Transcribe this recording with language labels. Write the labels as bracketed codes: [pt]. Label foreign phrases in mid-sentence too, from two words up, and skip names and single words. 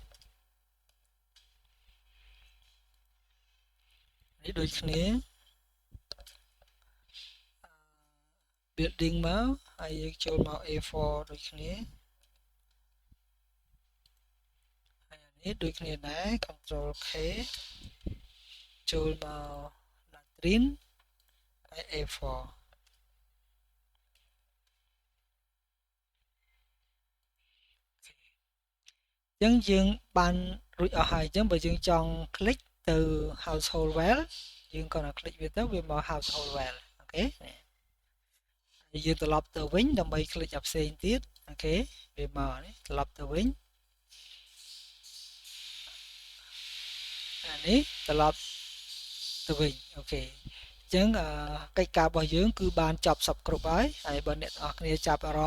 [km] នេះដូចគ្នា building មកហើយយើងចូលមក A4 ដូចគ្នាហើយនេះដូចគ្នាដែរ [en] control K [km] ចូលមក latrine ហើយ A4 អញ្ចឹងយើងបានរួចអស់ហើយអញ្ចឹងបើយើងចង់ click ទៅ [en] household well [km] យើងគ្រាន់តែ click វាទៅវាមក [en] household well [km] អូខេយើងត្រឡប់ទៅវិញដើម្បី click អាផ្សេងទៀតអូខេវាមកនេះត្រឡប់ទៅវិញ អានេះត្រឡប់ទៅវិញអូខេអញ្ចឹងកិច្ចការរបស់យើងគឺបានចប់សពគ្រប់ហើយបើអ្នកទាំងអស់គ្នាចាប់អារ